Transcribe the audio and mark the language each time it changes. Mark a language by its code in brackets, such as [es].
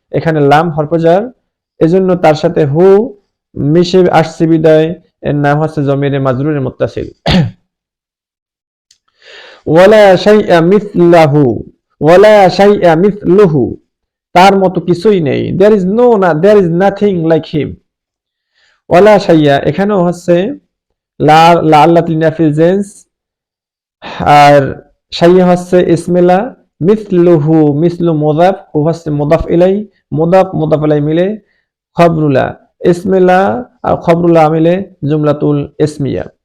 [bn] এখানে লাম হরফে জার, এজন্য তার সাথে হু মিশে আসছে বিদায় এর নাম হচ্ছে জমিরে মাজরুরে মুত্তাসিল। [ar] ওয়ালা শাইআ মিসলাহু, ওয়ালা শাইআ মিসলুহু [bn] তার মতো কিছুই নেই। [en] there is nothing like him. [bn] ওয়ালা শাইআ এখানেও হচ্ছে লা আল্লাত লিনাফিল জিন্স, আর শাইয়া হচ্ছে ইসমিলা, মিসলুহু মিসলু মুদাফ, হু হচ্ছে মুদাফ ইলাই, মুদাফ ইলাই মিলে খবরুলা, ইসমিলা আর খবরুলা মিলে জুমলাতুল ইসমিয়া।